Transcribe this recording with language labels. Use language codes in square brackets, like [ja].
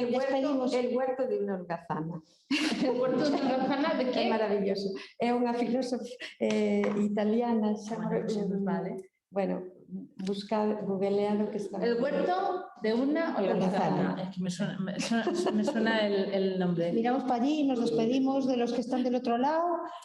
[es] El huerto de una holgazana. El huerto de una holgazana, de que? [gl] É maravilloso. É unha filósofa italiana. [es] Vale. Bueno, buscad, googleado que está... El huerto de una holgazana. Es que me suena el nombre. Miramos para allí, nos despedimos de los que están del otro lado.